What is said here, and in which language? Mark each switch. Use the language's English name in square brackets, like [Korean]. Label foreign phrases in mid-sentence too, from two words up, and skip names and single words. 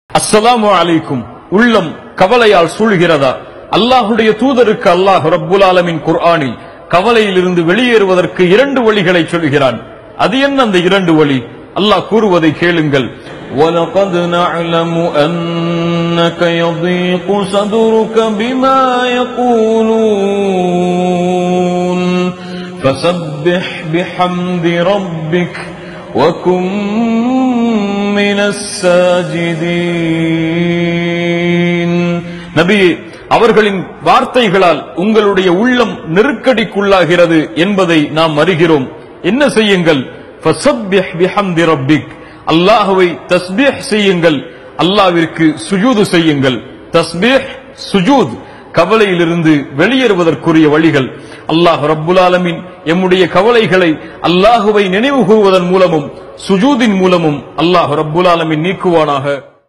[Arabic] السلام عليكم. [Tamil] உள்ளம் கவலையால் சூழ்கிறதா? அல்லாஹுடைய தூதருக்கு [Arabic] الله رب العالمين [Tamil] குர்ஆனில் கவலையிலிருந்து வெளியேறுவதற்கு 2 வழிகளை சொல்கிறான். அது என்ன அந்த 2 வழி? அல்லாஹ் கூறுவதை கேளுங்கள். [Arabic] وَلَقَدْ نَعْلَمُ أَنَّكَ يَضِيقُ صَدْرُكَ بِمَا يَقُولُونَ فَسَبِّحْ بِحَمْدِ رَبِّكَ وَكُن مِّنَ السَّاجِدِينَ. [Tamil] நபியே, அவர்களின் வார்த்தைகளால் உங்களுடைய உள்ளம் நெருக்கடிக்குள்ளாகிறது என்பதை நாம் அறிகிறோம். என்ன செய்யுங்கள்? [Arabic] فَسَبِّحْ بِحَمْدِ رَبِّكَ, [Tamil] அல்லாஹ்வை தஸ்பீஹ் செய்யுங்கள், அல்லாஹ்விற்கு சுஜூது செய்யுங்கள். [Arabic] تسبيح، سجود [Tamil] கவலையிலிருந்து வெளியேறுவதற்குரிய வழிகள். [Arabic] الله رب العالمين [Tamil] எம்முடைய கவலைகளை அல்லாஹ்வை நினைவு கூறுவதன் மூலமும் சுஜூதின் மூலமும் [Arabic] الله رب العالمين [Tamil] நீக்குவானாக.